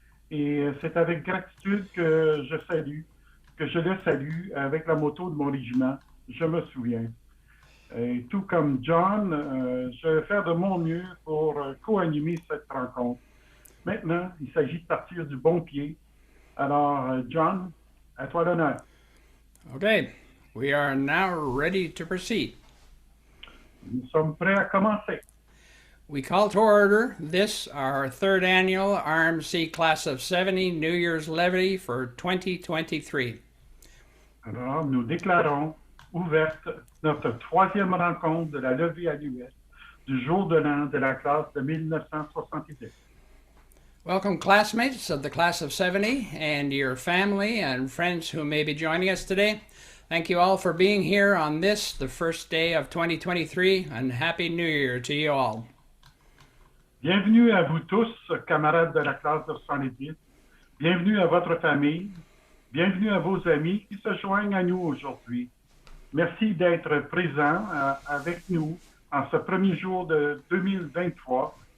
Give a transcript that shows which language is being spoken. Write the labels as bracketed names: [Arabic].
[French] Et c'est avec gratitude que je le salue avec la moto de mon régiment, je me souviens. Et tout comme John, je vais faire de mon mieux pour co-animer cette rencontre. Maintenant, il s'agit de partir du bon pied. Alors, John, à toi l'honneur. [English] Okay, we are now ready to proceed. [French] Nous sommes prêts à commencer. [English] We call to order this, our third annual RMC Class of 70 New Year's Levee for 2023. [French] Alors, nous déclarons ouverte notre troisième rencontre de la levée annuelle du jour de l'an de la classe de 1970. [English] Welcome, classmates of the Class of 70 and your family and friends who may be joining us today. Thank you all for being here on this, the first day of 2023, and Happy New Year to you all. [French] Bienvenue à vous tous, camarades de la classe de 70. Bienvenue à votre famille. Bienvenue à vos amis qui se joignent à nous aujourd'hui. Merci d'être présents avec nous en ce premier jour de 2023.